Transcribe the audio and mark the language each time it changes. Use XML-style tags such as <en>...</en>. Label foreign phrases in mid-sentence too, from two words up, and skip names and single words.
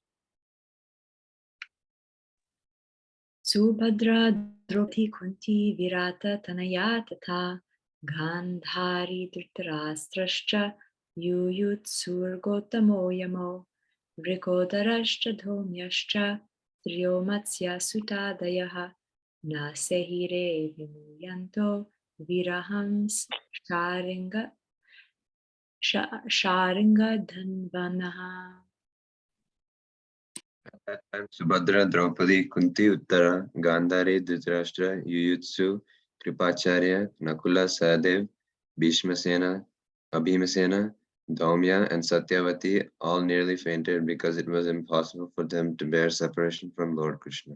<sa>सुभद्रा द्रौपदी कुन्ती विराट तनया तत गान्धारी धृतराष्ट्रश्च युयुत्सुर् गोतमो यमो वृकोदरश्च धौम्यश्च त्रियोमत्स्य सुतादयः नसेहिरे विमुह्यन्तो विरहं शार्ङ्ग धन्वनः.</sa> <en>At that time, Subhadra, Draupadi, Kunti, Uttara, Gandhari, Dhritarashtra, Yuyutsu, Kripacharya, Nakula, Sahadev, Bhishmasena, Abhimasena, Dhaumya, and Satyavati all nearly fainted because it was impossible for them to bear separation from Lord Krishna.</en>